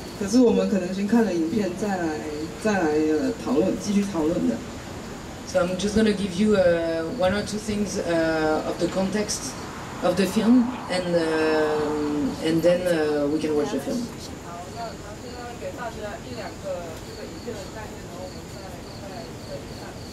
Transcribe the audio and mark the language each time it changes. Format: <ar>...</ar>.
<zh>可是我们可能先看了影片，再来讨论，继续讨论的。</zh> <en>So I'm just gonna give you 1 or 2 things of the context of the film, and then we can watch the film.</en> <zh>好，那现在给大家1、2个这个影片的概念，然后我们再看。</zh>